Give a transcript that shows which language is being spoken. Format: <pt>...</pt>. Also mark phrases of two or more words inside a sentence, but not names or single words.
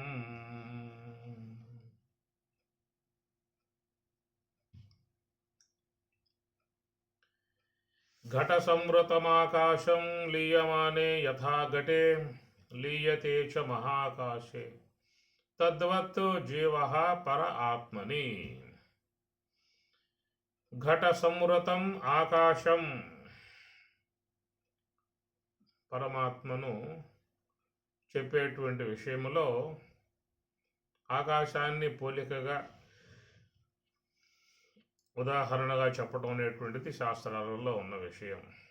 <sa>घटसंवृतमाकाशं लीयमाने यथा घटे लीयते च महाकाशे तद्वत् जीवः पर आत्मनि।</sa> <te>ఘటసంవృతం ఆకాశం పరమాత్మను చెప్పేటువంటి విషయంలో ఆకాశాన్ని పోలికగా ఉదాహరణగా చెప్పడం అనేటువంటిది శాస్త్రాలలో ఉన్న విషయం.</te>